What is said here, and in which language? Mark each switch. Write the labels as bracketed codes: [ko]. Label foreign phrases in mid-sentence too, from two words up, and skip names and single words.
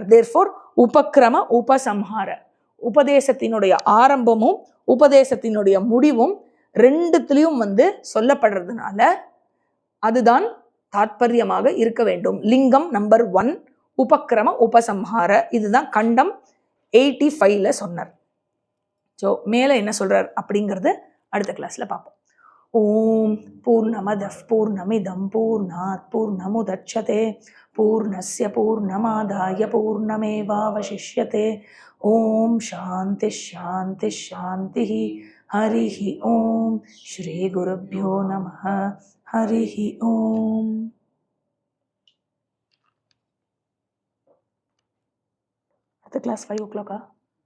[ta] தேர்ஃபோர் [sa] उपक्रम उपसंहार, [ta] உபதேசத்தினுடைய ஆரம்பமும் உபதேசத்தினுடைய முடிவும் ரெண்டுத்திலையும் சொல்லப்படுறதுனால அதுதான் தாத்பரியமாக இருக்க வேண்டும். லிங்கம் நம்பர் 1 [sa] उपक्रम उपसंहार, [ta] இதுதான் கண்டம் 85ல சொன்னார். ஸோ மேலே என்ன சொல்றார் அப்படிங்கிறது அடுத்த கிளாஸ்ல பார்ப்போம். [sa] ॐ पूर्णमदः पूर्णमिदम् पूर्णात् पूर्णमुदच्यते पूर्णस्य पूर्णमादाय पूर्णमेवावशिष्यते. ॐ शान्ति शान्ति शान्ति. हरिः ॐ श्री गुरुभ्यो नमः. हरिः ॐ. [ta] அடுத்த கிளாஸ் 5 o'clock.